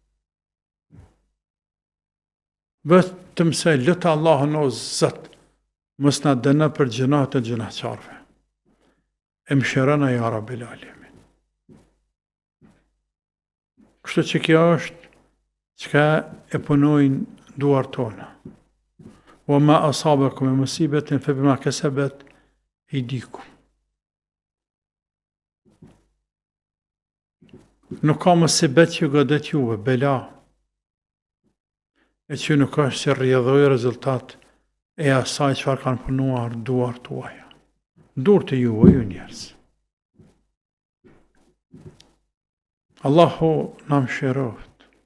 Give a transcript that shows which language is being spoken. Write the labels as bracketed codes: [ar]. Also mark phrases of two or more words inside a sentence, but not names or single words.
[sq] Vetëm se lutë Allahun o Zot, mos na dëna për gjënat e gjënaqarve. E mëshirona [ar] يا رب العالمين. [sq] Kështu që kjo është çka e punojnë duar tona. [ar] وما أصابكم من مصيبة فبما كسبت أيديكم. [sq] Nuk ka musibet që godet juve, bela, e që nuk është që rrjedhoj rezultat e asaj çfarë kanë punuar duar tuaja. Dur të juve, ju njerëz. Allahu na mëshiroft.